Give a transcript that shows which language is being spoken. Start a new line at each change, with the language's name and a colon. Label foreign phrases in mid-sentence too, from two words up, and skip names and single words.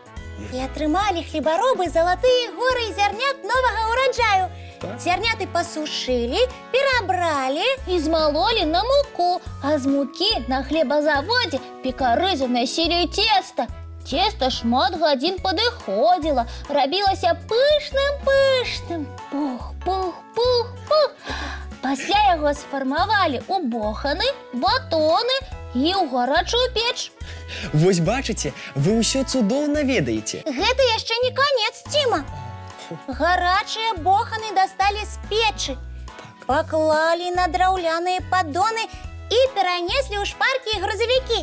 Belarusian: І атрымалі хлебаробы залатыя горы зярнят новага ўраджаю. Так. Зярняты пасушылі, перабралі. І змалолі на муку, а з мукі на хлебазаводзе пекары занасілі цеста. Цеста шмат гадзін падыходзіла, рабілася пышным-пышным. Пух, пух, пух, пух. Пасля яго сфармавалі ў боханы, батоны і ў гарачую печ. Вось бачыце, вы ўсё цудоўна ведаеце. Гэта яшчэ не канец, Тима. Гарачыя боханы дасталі з печы, паклалі на драўляныя паддоны і перанеслі ў шпаркі і грузавікі.